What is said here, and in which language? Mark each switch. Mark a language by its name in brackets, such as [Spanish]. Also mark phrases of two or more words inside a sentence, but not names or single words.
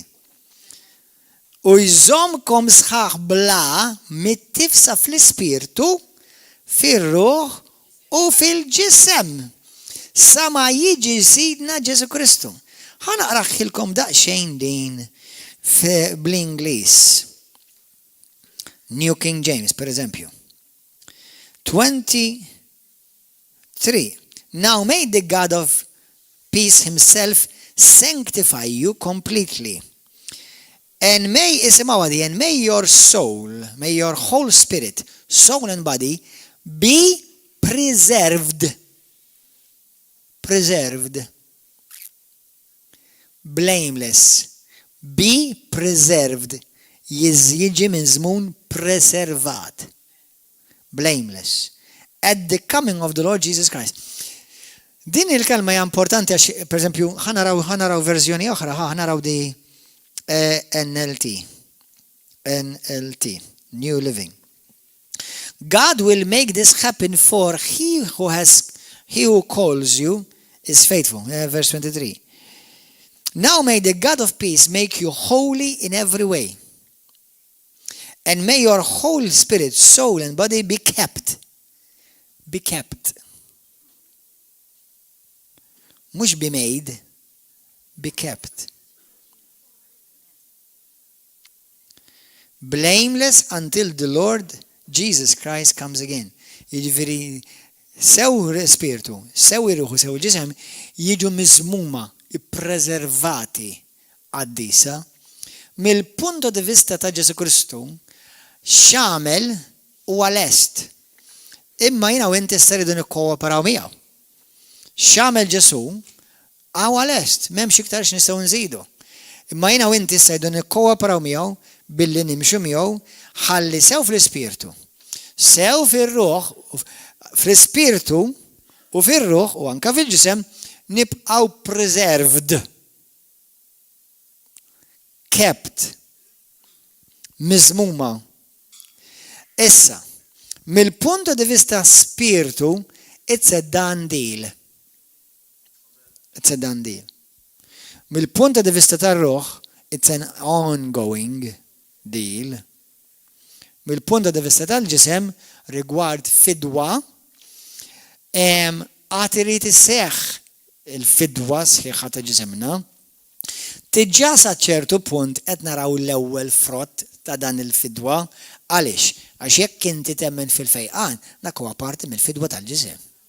[Maltese] U jżommkom sħaħ bla mit-tifsa fl-ispirtu, fir-ruħ u fil-ġisem. Sama jiġi sidna Ġesu Kristu. Ħanaqraħilkom daqsxejn din bl-Ingliż. New King James, per eżempju. 23. [English] Now may the God of peace himself sanctify you completely. And may your soul, may your whole spirit, soul and body be preserved. Blameless. Be preserved. [Maltese] Jiġi minn żmien preservat. [English] Blameless. at the coming of the Lord Jesus Christ. [Maltese] Din il-kelma hija importanti għax, [Italian] per esempio, [Maltese] ħanaraw verżjoni oħra, ħanaraw di NLT, New Living. [English] God will make this happen for he who calls you is faithful. Verse 23. Now may the God of peace make you holy in every way. And may your whole spirit, soul, and body be kept. Be kept. Mux be made, be kept. Blameless until the Lord Jesus Christ comes again. [Maltese] Jiġifieri sew spiritu, sew ruħu, sew ġisem jiġu miżmuma, ippreservati għad-disa mill- [Italian] punto di vista [Maltese] ta' Ġesu Kristu x'għamel huwa lest. Imma jiena u inti issa rridu nikkooperaw miegħu. X'għamel Ġesu huwa lest, m'hemmx iktar x'nistgħu nżidu. Imma jiena u inti issa rridu nikkooperaw miegħu billi nimxu miegħu ħalli sew fl-ispirtu. Sew fir-ruħ, fl-ispirtu u fir-ruħ u anke fil-ġisem nibqgħu preserved. Kept. Miżmuma. Issa, mill- [Italian] punto di vista [Maltese] spirtu, [English] it's a done deal. It's a done deal. [Maltese] Mill- [Italian] punto di vista [Maltese] tar-ruħ, [English] it's an ongoing deal. [Maltese] Mill- [Italian] punto di vista [Maltese] tal-ġisem rigward fidwa, għad irid isseħħ il-fidwa sħiħa ta' ġisemna. Tiġà sa ċertu punt qed naraw l-ewwel frott ta' dan il-fidwa għaliex għax jekk inti temmen fil-fejqan dak huwa parti mill-fidwa tal-ġisem.